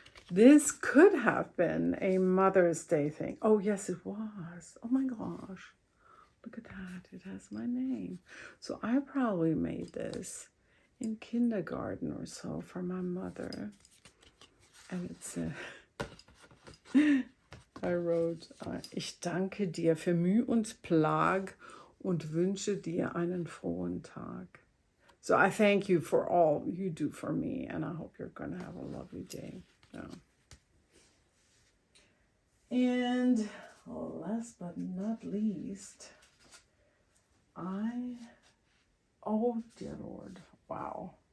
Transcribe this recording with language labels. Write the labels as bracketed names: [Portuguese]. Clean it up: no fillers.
[English] This could have been a Mother's Day thing. Oh, yes, it was. Oh my gosh. Look at that. It has my name. So I probably made this in kindergarten or so for my mother. And it's I wrote, [German] ich danke dir für Mühe und Plag und wünsche dir einen frohen Tag. [English] So I thank you for all you do for me, and I hope you're going to have a lovely day. Yeah. And last but not least, oh dear Lord, wow.